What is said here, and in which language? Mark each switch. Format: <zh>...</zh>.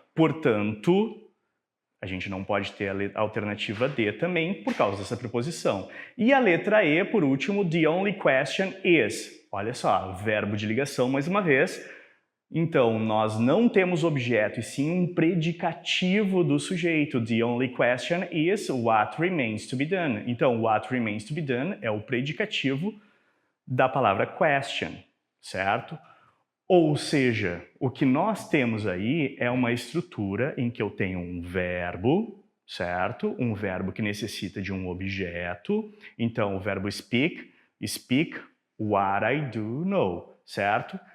<pt>Portanto, a gente não pode ter a alternativa D também por causa dessa preposição. E a letra E, por último,</pt> <en>the only question is.</en> <pt>Olha só, verbo de ligação mais uma vez. Então, nós não temos objeto, e sim um predicativo do sujeito.</pt> <en>The only question is what remains to be done.</en> <pt>Então,</pt> <en>what remains to be done</en> <pt>é o predicativo da palavra question, certo? Ou seja, o que nós temos aí é uma estrutura em que eu tenho um verbo, certo? Um verbo que necessita de um objeto. Então, o verbo speak,</pt> <en>speak what I do know,</en> <pt>certo?</pt>